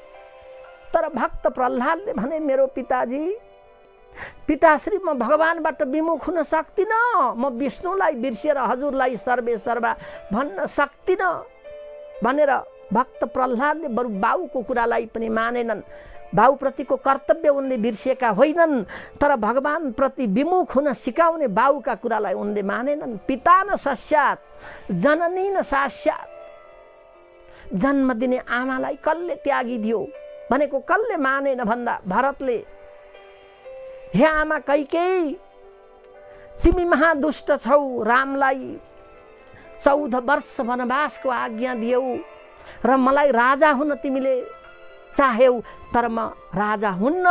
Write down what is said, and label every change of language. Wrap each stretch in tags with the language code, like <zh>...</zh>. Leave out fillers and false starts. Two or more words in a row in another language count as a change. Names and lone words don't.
<ne>तर भक्त प्रह्लादले भने, मेरो पिताजी पिताश्री म भगवानबाट विमुख हुन सक्दिनँ, म विष्णुलाई बिर्सिएर हजुरलाई सर्वे सर्वा भन्न सक्दिनँ भनेर भक्त प्रह्लादले बरु बाउको कुरालाई पनि मानेनन्। बाउप्रतिको कर्तव्य उनले बिर्सिएका होइनन्, तर भगवानप्रति विमुख हुन सिकाउने बाउका कुरालाई उनले मानेनन्।</ne> <sa>पिता न सस्यात् जननी न सास्यात्,</sa> <ne>जन्म दिने आमालाई कसले त्यागिदियो भनेको कसले मानेन भन्दा भरतले, हे आमा कैकेयी तिमी महादुष्ट छौ, रामलाई 14 वर्ष वनवासको आज्ञा दियौ र मलाई राजा हुन तिमीले चाह्यौ, तर म राजा हुन्न।</ne>